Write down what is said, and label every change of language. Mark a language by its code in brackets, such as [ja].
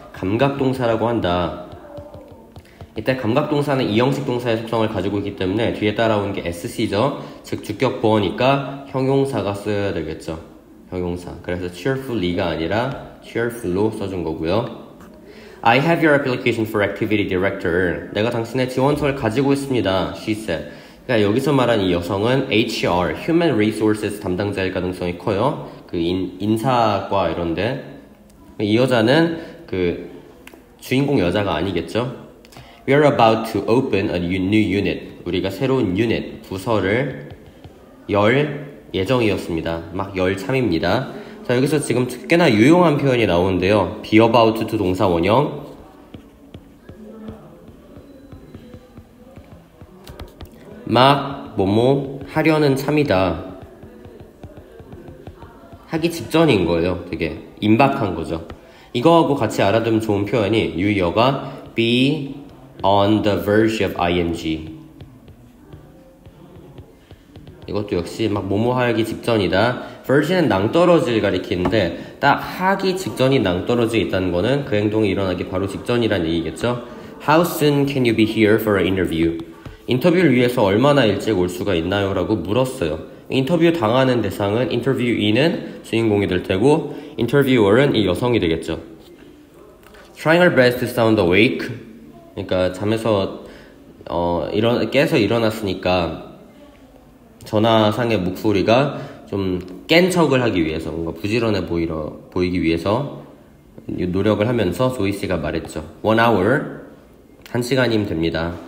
[ko] 감각동사라고 한다. 이때 감각동사는 이형식 동사의 속성을 가지고 있기 때문에 뒤에 따라오는 게 SC죠. 즉 주격 보어니까 형용사가 써야 되겠죠. 형용사. 그래서 cheerfully가 아니라 cheerful로 써준 거고요. [en] I have your application for activity director. [ko] 내가 당신의 지원서를 가지고 있습니다. [en] She said. [ko] 그러니까 여기서 말한 이 여성은 HR, Human Resources 담당자일 가능성이 커요. 그 인사과 이런데. 이 여자는 그 주인공 여자가 아니겠죠. [en] We are about to open a new unit. [ko] 우리가 새로운 유닛, 부서를 열 예정이었습니다. 막 열 참입니다. 자, 여기서 지금 꽤나 유용한 표현이 나오는데요. [en] be about to [ko] 동사 원형. 막 뭐뭐 하려는 참이다. 하기 직전인 거예요. 되게 임박한 거죠. 이거하고 같이 알아두면 좋은 표현이 유희어가 [en] be on the verge of ing. [ko] 이것도 역시 막 뭐뭐 하기 직전이다. verge는 낭떠러지를 가리키는데 딱 하기 직전이 낭떠러져 있다는 거는 그 행동이 일어나기 바로 직전이란 얘기겠죠. [en] How soon can you be here for an interview? [ko] 인터뷰를 위해서 얼마나 일찍 올 수가 있나요? 라고 물었어요. 인터뷰 당하는 대상은 인터뷰인은 주인공이 될 테고 인터뷰어는 이 여성이 되겠죠. [en] Trying her best to sound awake. [ko] 그러니까 잠에서 깨서 일어났으니까 전화상의 목소리가 좀 깬 척을 하기 위해서 뭔가 부지런해 보이기 위해서 노력을 하면서 조이스가 말했죠. [en] 1 hour [ko] 1시간이면 됩니다.